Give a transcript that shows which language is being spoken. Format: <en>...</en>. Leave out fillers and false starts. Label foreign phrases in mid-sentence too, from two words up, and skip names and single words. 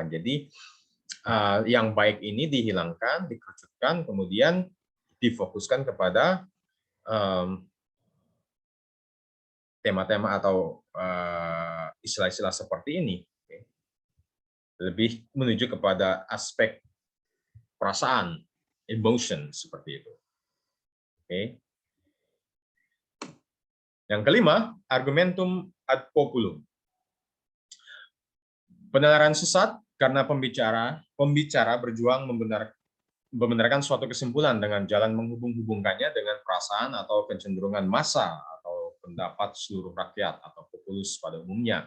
<id>Jadi yang baik ini dihilangkan, dikerucutkan, kemudian difokuskan kepada tema-tema atau istilah-istilah seperti ini, lebih menuju kepada aspek perasaan, emotion seperti itu. Oke. Yang kelima,</id> <la>argumentum ad populum.</la> <id>Penalaran sesat karena pembicara berjuang membenarkan suatu kesimpulan dengan jalan menghubung-hubungkannya dengan perasaan atau kecenderungan massa atau pendapat seluruh rakyat atau populus pada umumnya.</id>